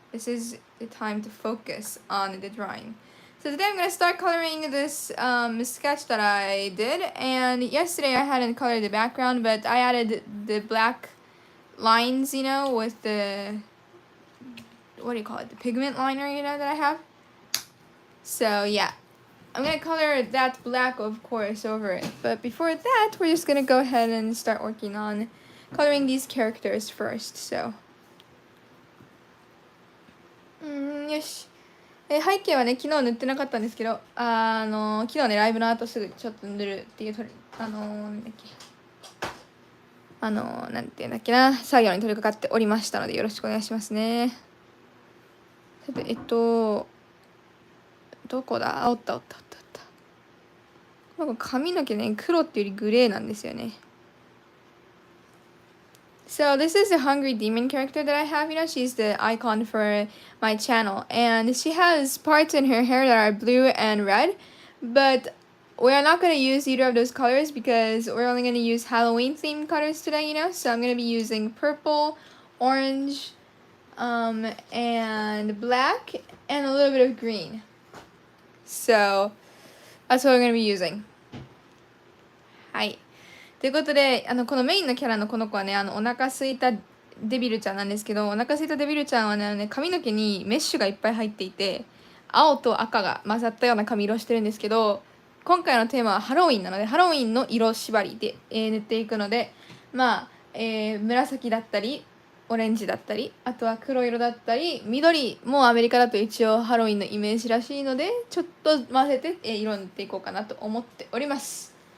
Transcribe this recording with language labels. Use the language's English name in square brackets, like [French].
[English] This is the time to focus on the drawing. So today I'm going to start coloring this sketch that I did, and yesterday I hadn't colored the background, but I added the black lines, with the, what do you call it, the pigment liner, that I have. So yeah, I'm going to color that black, of course, over it. But before that, we're just going to go ahead and start working on coloring these characters first, so. [Japanese] よし。背景はね、昨日塗ってなかったんですけど、昨日ね、ライブの後すぐちょっと塗るっていう、なんだっけ。なんていうんだっけな、作業に取り掛かっておりましたので、よろしくお願いしますね。さて、どこだ？おった。なんか髪の毛ね、黒っていうよりグレーなんですよね。 [English] So this is the Hungry Demon character that I have. She's the icon for my channel. And she has parts in her hair that are blue and red. But we're not going to use either of those colors because we're only going to use Halloween themed colors today, So I'm going to be using purple, orange, and black, and a little bit of green. So that's what we're going to be using. Hi. [Japanese] ということで、このメインのキャラのこの子はね、お腹すいたデビルちゃんなんですけど、お腹すいたデビルちゃんはね、髪の毛にメッシュがいっぱい入っていて、青と赤が混ざったような髪色してるんですけど、今回のテーマはハロウィンなので、ハロウィンの色縛りで、塗っていくので、紫だったり、オレンジだったり、あとは黒色だったり、緑もアメリカだと一応ハロウィンのイメージらしいので、ちょっと混ぜて、色を塗っていこうかなと思っております。